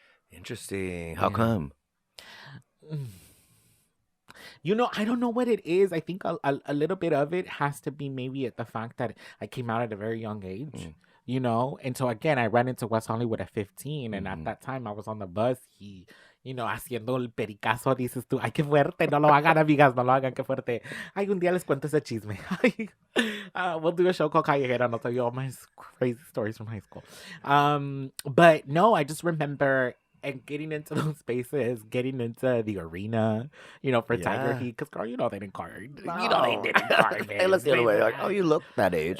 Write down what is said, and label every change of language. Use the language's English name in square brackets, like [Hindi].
[English] Interesting. How Yeah. come? I don't know what it is. I think a little bit of it has to be maybe at the fact that I came out at a very young age, And so again, I ran into West Hollywood at 15, and at that time I was on the bus. [Spanish] Haciendo el pericazo, dices tú, ay, qué fuerte, no lo hagan, amigas, no lo hagan, qué fuerte. Ay, un día les cuento ese chisme. [English] We'll do a show called Callejera, and I'll tell you all my crazy stories from high school. But no, I just remember and getting into those spaces, getting into the arena, for Tiger Heat, because girl, they didn't card. They didn't card. They look the other way. Like, oh, you look that age.